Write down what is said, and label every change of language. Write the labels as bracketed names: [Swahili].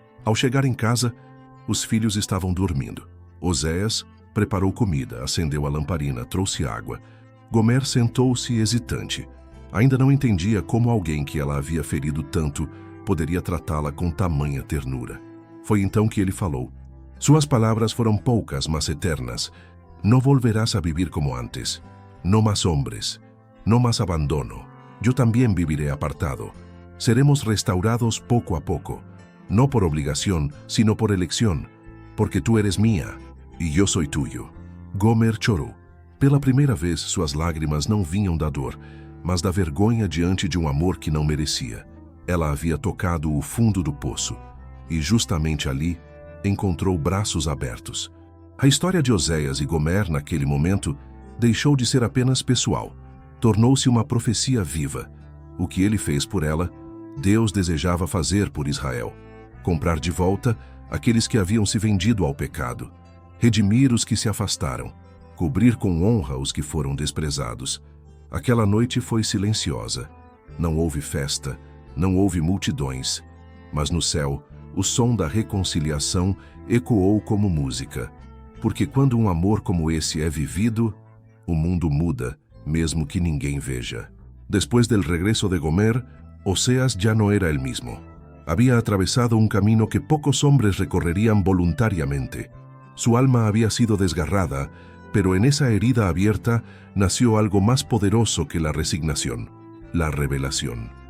[Portuguese] Ao chegar em casa, os filhos estavam dormindo. Oséias preparou comida, acendeu a lamparina, trouxe água. Gomer sentou-se hesitante. Ainda não entendia como alguém que ela havia ferido tanto poderia tratá-la com tamanha ternura. Foi então que ele falou. Suas palavras foram poucas, mas eternas. [Spanish] Não volverás a vivir como antes. No más hombres, no más abandono. Yo también viviré apartado. Seremos restaurados poco a poco, no por obligación, sino por elección, porque tú eres mía y yo soy tuyo. [Portuguese] Gomer chorou. Pela primeira vez, suas lágrimas não vinham da dor, mas da vergonha diante de um amor que não merecia. Ela havia tocado o fundo do poço, e justamente ali encontrou braços abertos. A história de Oséias e Gomer, naquele momento, deixou de ser apenas pessoal. Tornou-se uma profecia viva. O que ele fez por ela, Deus desejava fazer por Israel. Comprar de volta aqueles que haviam se vendido ao pecado. Redimir os que se afastaram. Cobrir com honra os que foram desprezados. Aquela noite foi silenciosa. Não houve festa, não houve multidões. Mas no céu, o som da reconciliação ecoou como música. Porque quando um amor como esse é vivido, o mundo muda, mesmo que ninguém veja. [Spanish] Después del regreso de Gomer, Oséias ya no era el mismo. Había atravesado un camino que pocos hombres recorrerían voluntariamente. Su alma había sido desgarrada, pero en esa herida abierta nació algo más poderoso que la resignación, la revelación.